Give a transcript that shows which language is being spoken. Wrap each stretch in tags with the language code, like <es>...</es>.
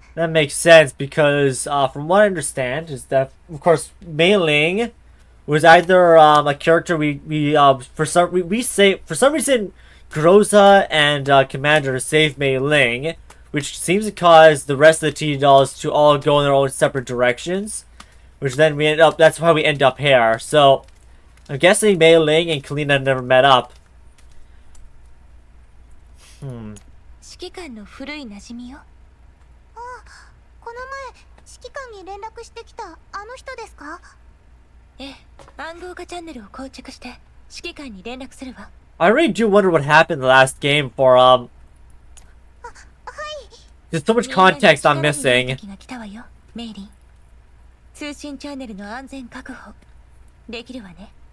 <en>That makes sense because, from what I understand, is that of course Mei Ling was either a character for some reason Groza and Commander saved Mei Ling, which seems to cause the rest of the T dolls to all go in their own separate directions, which then that's how we end up here. So I'm guessing Mei Ling and Kalina never met up.</en> <ja>指揮官の古い馴染みよ。この前指揮官に連絡してきたあの人ですか？ええ、暗号化チャンネルを構築して指揮官に連絡するわ。</ja> <en>I really do wonder what happened in the last game for There's so much context I'm missing.</en> <ja>時が来たわよ、メイリン。通信チャンネルの安全確保できるわね。</ja>